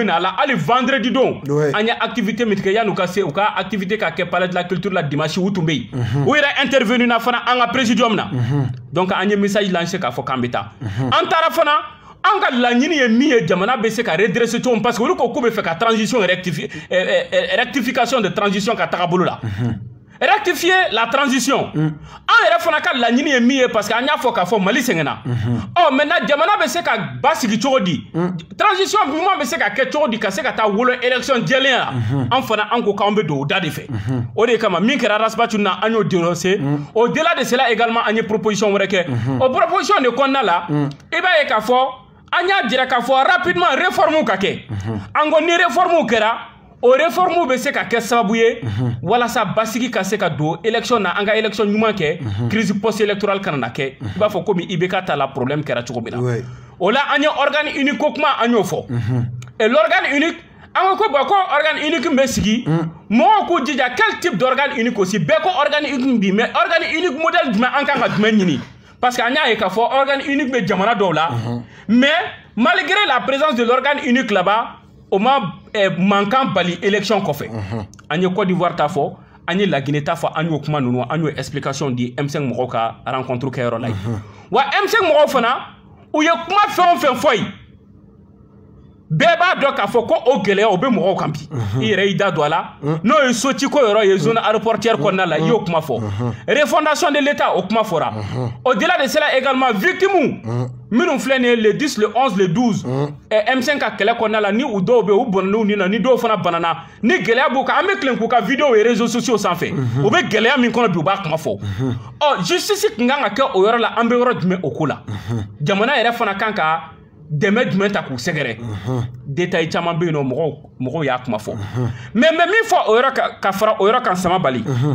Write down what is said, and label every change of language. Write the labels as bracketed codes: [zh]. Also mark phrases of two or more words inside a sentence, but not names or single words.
[bm] na a la hali vendredi don an ye activité min tigɛ yan'u ka se u ka activité ka kɛ palais de la culture la dimanche u tun bɛ yen u yɛrɛ intervenu na fana an ka présidium na donc an ye [fr] message lancé [bm] k'a fɔ k'an bɛ taa an taara fana an ka laɲini ye min ye jamana bɛ se ka redresser cogo min [fr] parce que [bm] olu ko k'u bɛ fɛ ka [fr] transition rectification de transition [bm] ka taga bolo la [fr] rectifier la transition. [bm] En yɛrɛ fana ka laɲini ye min ye [fr] parce que [bm] an y'a fɔ k'a fɔ Mali sɛgɛnna. Maintenant jamana bɛ se ka basigi cogo di? Transition ɲuman bɛ se ka kɛ cogo di ka se ka taa wolo élection jɛlenya la? An fana an ko k'an bɛ don o da de fɛ. O de kama min kɛra Rasbatu na an y'o dénoncer. [fr] Au-delà de cela également [bm] an ye proposition wɛrɛ kɛ. O proposition de kɔnɔna la i b'a ye k'a fɔ an y'a jira k'a fɔ [fr] rapidement réforme [bm] ka kɛ. An ko ni réforme kɛra o réforme bɛ se ka kɛ sababu ye walasa basigi ka se ka don élection na an ka élection ɲuman kɛ [fr] crise post électorale [bm] kana na kɛ i b'a fɔ komi IBK ta la problème kɛra cogo min na o la an ye [fr] organe unique [bm] ko kuma an y'o fɔ [fr] et l'organe unique [bm] an ko bon ko [fr] organe unique [bm] bɛ sigi mɔgɔw k'u jija [fr] quel type d'organe unique aussi [bm] bɛɛ ko [fr] organe unique [bm] bi [fr] mais organe unique modèle [bm] jumɛn an kan ka jumɛn ɲini [fr] parce que [bm] an y'a ye k'a fɔ [fr] organe unique [bm] bɛ jamana dɔw la [fr] mais malgré la présence de l'organe unique là-bas [bm] o ma mankan bali élection kɔfɛ an ye Côte d'Ivoire ta fɔ an ye La Guinée ta fɔ an y'o kuma ninnu an y'o explication di M5 mɔgɔw ka rencontre kɛyɔrɔ la wa M5 mɔgɔw fana u ye kuma fɛn o fɛn fɔ yen bɛɛ b'a dɔn k'a fɔ ko o gɛlɛya o bɛ mɔgɔw kan bi i yɛrɛ y'i da don a la n'o ye Sotiko yɔrɔ ye [fr] zone aéroportière [bm] kɔnɔna la i y'o kuma fɔ [fr] refondation de l'État [bm] o kuma fɔra [fr] au-delà de cela également victime [bm] minnu filɛ nin ye le 10 le 11 le 12 M5 ka kɛlɛ kɔnɔna la ni u dɔw bɛ yen u bɔnna ni na ni dɔw fana banana ni gɛlɛya b'u kan an bɛ tilen k'u ka vidéo ye [fr] réseaux sociaux [bm] sanfɛ u bɛ gɛlɛya min kɔnɔ bi u b'a kuma fɔ ɔ justice kun kan ka kɛ o yɔrɔ la an bɛ yɔrɔ jumɛn o ko la jamana yɛrɛ fana kan ka dɛmɛ jumɛn ta k'u sɛgɛrɛ détail caman bɛ yen nɔ mɔgɔw y'a kuma fɔ mais min fɔ o yɔrɔ ka fara o yɔrɔ kan sama bali